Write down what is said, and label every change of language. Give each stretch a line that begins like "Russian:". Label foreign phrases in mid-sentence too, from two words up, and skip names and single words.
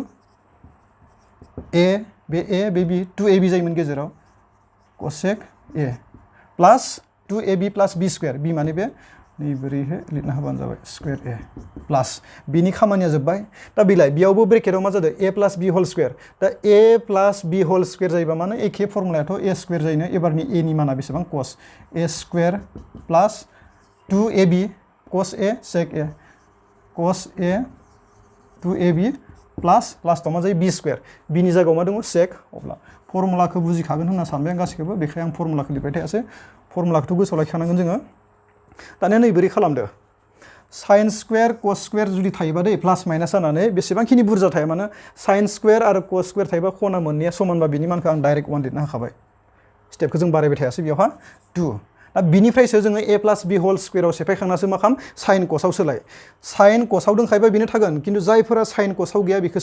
Bodo: 2a बे a बे b 2ab जायोमोन गेजेराव
English: cosec a plus 2ab plus b square
Bodo: b माने बे नैबोरैहाय लिरना होबानो जाबाय
English: square a plus
Bodo: बिनि खामानिया जोब्बाय दा बिलाय बेयावबो ब्रेकेटआव मा जादों
English: a plus b whole square
Bodo: दा
English: a plus b whole square
Bodo: जायोबा माने एखे फर्मुलायाथ'
English: a square
Bodo: जायोनो एबारनि a नि माना बेसेबां cos a
English: square plus 2ab cos a sec a cos a 2ab plus
Bodo: लास्टआव मा जायो
English: b square
Bodo: b नि जायगायाव मा दङ sec अब्ला फर्मुलाखौ बुजिखागोन होनना सानबाय आं गासैखौबो बेखायनो आं फर्मुलाखौ लिरबाय थायासै फर्मुलाखौथ' गोसोआव लाखिखानांगोन जोङो दानिया नैबोरै खालामदो
English: sin square cos
Bodo: स्क्वायर जुदि थायोबा दै
English: plus minus
Bodo: जानानै बेसेबांखिनि बुरजा थाया मानो
English: sin square
Bodo: आरो
English: cos square
Bodo: थायोबा खना मोननैया समानबा बिनि मानखौ आं डाइरेक्ट 1 लिरना होखाबाय स्टेपखौ जों बारायबाय थायासै बेयावहा 2 दा बिनिफ्रायसो जोङो
English: a plus b whole
Bodo: स्क्वायराव सेफायखांनासो मा खालाम
English: sin cos
Bodo: आव सोलाय
English: sin cos
Bodo: आव दंखायोबा बेनो थागोन खिन्थु जायफोरा
English: sin cos
Bodo: आव गैया बेखौ